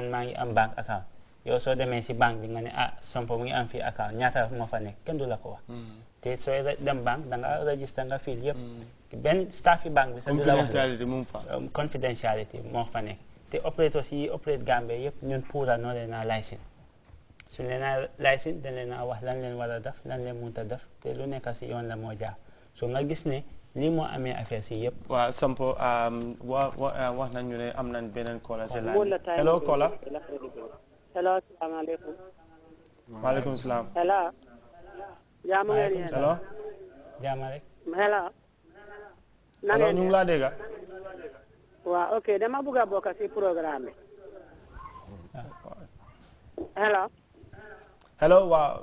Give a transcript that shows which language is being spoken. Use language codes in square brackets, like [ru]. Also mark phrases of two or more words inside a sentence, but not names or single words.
[wo] maa ngi am banque account yow soo demee si banque bi nga ne Sampo mu ngi am fii account ñaata moo fa nekk kenn du la ko wax te sooy dem banque da nga registré nga fii yëpp benn staff yi banque bi sa du la wax confidentiality moo fa nekk te operators yi operate Gambie yëpp ñun pour noo leen a licence su leen a licence dañ leen a wax lan leen war a def lan leen mënut a def te lu nekk si yoon la moo jaar so nga gis ne lii moo amee affaire si yëpp waaw Sampo wax nañu ne am nañ beneen caller si line hello caller hello salaamaaleykum waaleykum salaam hello jaamu ngeen hello jaama rek hello hello ñu ngi laa dégg waaw ok dama bëgg a bokk si programme hello waaw